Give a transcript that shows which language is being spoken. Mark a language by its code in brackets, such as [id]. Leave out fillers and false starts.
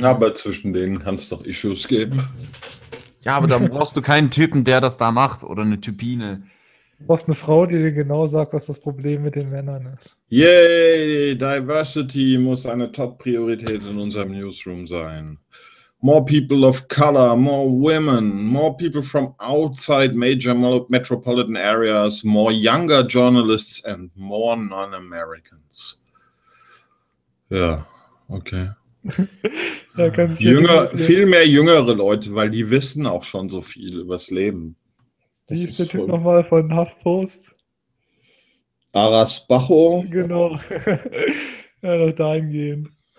[de] Na, aber zwischen denen kann es doch Issues geben. Ja, aber dann brauchst du keinen Typen, der das da macht. Oder eine Typine. Du brauchst eine Frau, die dir genau sagt, was das Problem mit den Männern ist. Yay! Diversity muss eine Top-Priorität in unserem Newsroom sein. [en] More people of color, more women, more people from outside major metropolitan areas, more younger journalists and more non-Americans. [de] Ja, okay. Da kannst du jünger, ja viel mehr jüngere Leute, weil die wissen auch schon so viel übers Leben. Wie ist der Typ nochmal von HuffPost? Aras Bacho. Genau. Ja, noch dahin gehen.